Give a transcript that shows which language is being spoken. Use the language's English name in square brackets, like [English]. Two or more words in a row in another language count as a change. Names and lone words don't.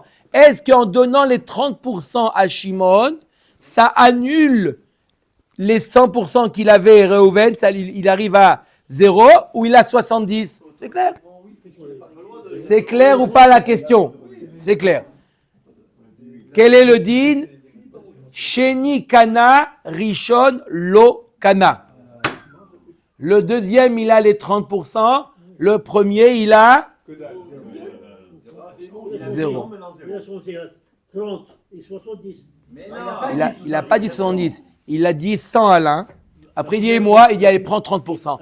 [French] Est-ce qu'en donnant les 30% à Shimon, ça annule les 100% qu'il avait Réhouven, il arrive à 0 ou il a 70? C'est clair? C'est clair ou pas la question? C'est clair. Quel est le din? [Hebrew] שני קנה ראשון לא קנה. [French] Le deuxième, il a les 30%. Le premier, il a 0. 30 et 70. Il n'a pas dit 70. Il a dit 100 à l'un. Après, il dit et moi, il dit allez, prends 30%.